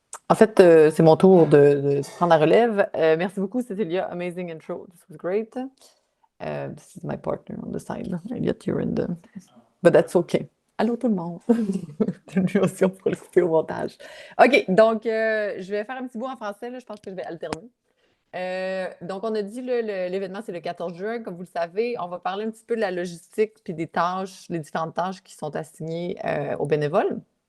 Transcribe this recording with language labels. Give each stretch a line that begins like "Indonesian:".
French: En fait, c'est mon tour de prendre la relève. Merci beaucoup,
English: Cecilia. Amazing intro. This was great. This is my partner on the side. Elliot, you're in the... But that's okay.
French: Allô tout le monde. Lui aussi, on pourra le couper au montage. OK, donc je vais faire un petit bout en français. Là, je pense que je vais alterner. Donc, on a dit l'événement, c'est le 14 juin. Comme vous le savez, on va parler un petit peu de la logistique puis des tâches, les différentes tâches qui sont assignées aux bénévoles.